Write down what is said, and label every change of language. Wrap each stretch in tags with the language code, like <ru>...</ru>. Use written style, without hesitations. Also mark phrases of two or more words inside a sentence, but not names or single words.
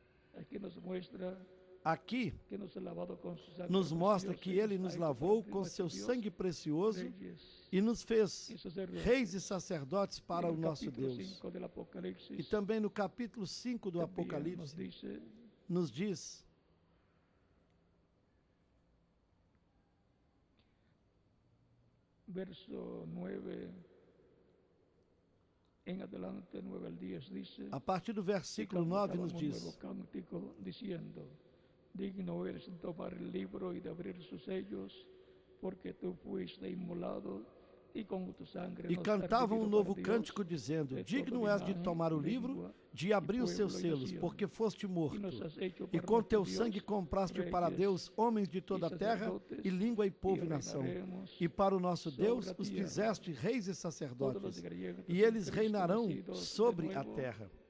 <pt>Aqui nos mostra que Ele nos lavou com seu sangue precioso e nos fez reis e sacerdotes para o nosso Deus. E também no capítulo 5 do Apocalipse nos diz:</pt> <es>verso 9 em adelante, 9 al 10, dice,</es> <pt>a partir do versículo 9 nos diz:</pt> <es>digno eres de tomar el libro y de abrir sus sellos, porque tú fuiste inmolado</es> <pt>e com tu sangue. E cantavam um novo cântico dizendo: digno és de tomar o livro, de abrir os seus selos, porque foste morto. E com teu sangue compraste para Deus homens de toda a terra, e língua e povo e nação. E para o nosso Deus os fizeste reis e sacerdotes, e eles reinarão sobre a terra.</pt>